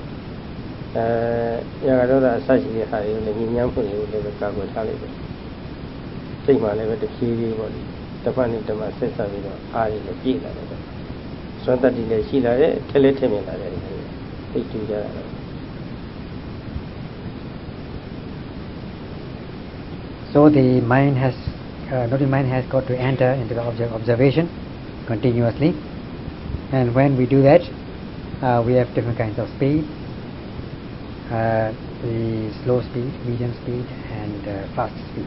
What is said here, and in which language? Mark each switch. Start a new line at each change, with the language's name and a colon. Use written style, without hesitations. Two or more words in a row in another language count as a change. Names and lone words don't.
Burmese: ရာဂဒေါသအစရှိတဲ့ဟာတွေကိုလည်းညဉ့်ညမ်းဖို့တွေကိုလည်းကာကွယ်ထားလိုက်တယ်စိတ်မှလည်းပဲတဖြည်းဖြည်းပေါ့လေတစ်ဖက်နဲ့တစ်ဖက်ဆက်ဆက်ပြီးတော့အားရလည်းပြည့်လာတယ်သွန်တတိလည်းရှိလာတယ်ထက်လက်ထက်မြက်လာတယ်သိတူကြတာ
English: So the mind has, noting mind has got to enter into the object observation continuously, and when we do that, we have different kinds of speed, the slow speed, medium speed, and fast speed.